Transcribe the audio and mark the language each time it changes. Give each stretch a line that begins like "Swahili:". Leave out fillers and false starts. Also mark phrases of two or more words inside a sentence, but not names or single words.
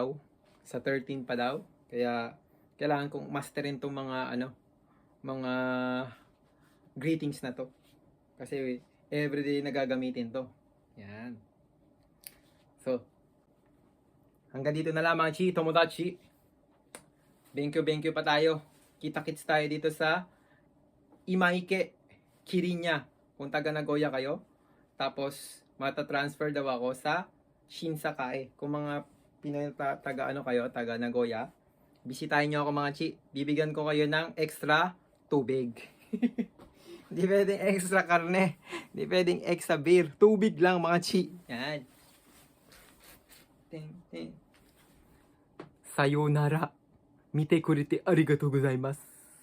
Filipino: Sa 13 pa daw. Kaya kailangan kong masterin tong mga mga greetings na to. Kasi everyday nagagamitin to. Yan. So, hanggang dito na lamang, chi, tomodachi.
English: Thank you
Filipino: pa tayo. Kita-kits tayo dito sa Imaike, Kirinya. Kung taga Nagoya kayo. Tapos, mata-transfer daw ako sa Shinsakae. Kung mga Pinoy taga Nagoya, bisitahin nyo ako mga chi. Bibigyan ko kayo ng extra tubig. Hindi pwedeng extra karne. Hindi pwedeng extra beer. Tubig lang mga chi. Yan.
Japanese: Sayonara. 見てくれてありがとうございます.